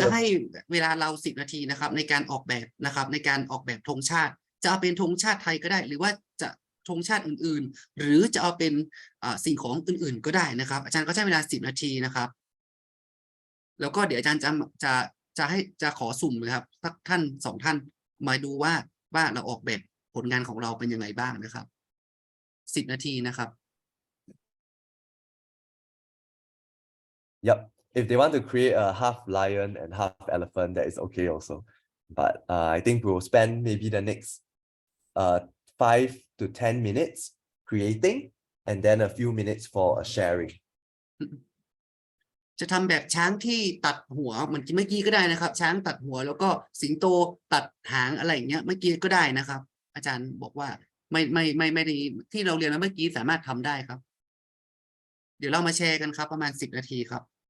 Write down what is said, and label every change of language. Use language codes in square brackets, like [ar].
[th] จะให้เวลาเรา10 นาทีนะครับในการออกแบบนะครับในการออกแบบธงชาติจะเอาเป็นธงชาติไทยก็ได้หรือว่าจะธงชาติอื่นๆหรือจะเอาเป็นสิ่งของอื่นๆก็ได้นะครับอาจารย์ก็ใช้เวลา10 นาทีนะครับแล้วก็เดี๋ยวอาจารย์จะขอสุ่มนะครับสักท่าน2 ท่านมาดูว่าเราออกแบบผลงานของเราเป็นยังไงบ้างนะครับ10 นาทีนะครับ [en] Yep. If they want to create a half lion and half elephant, that is okay also. But I think we'll spend maybe the next 5 to 10 minutes creating and then a few minutes for a sharing. [th] จะทำแบบช้างที่ตัดหัวเหมือนเมื่อกี้ก็ได้นะครับช้างตัดหัวแล้วก็สิงโตตัดหางอะไรอย่างเงี้ยเมื่อกี้ก็ได้นะครับอาจารย์บอกว่าไม่ได้ที่เราเรียนมาเมื่อกี้สามารถทำได้ครับเดี๋ยวเรามาแชร์กันครับประมาณ10 นาทีครับ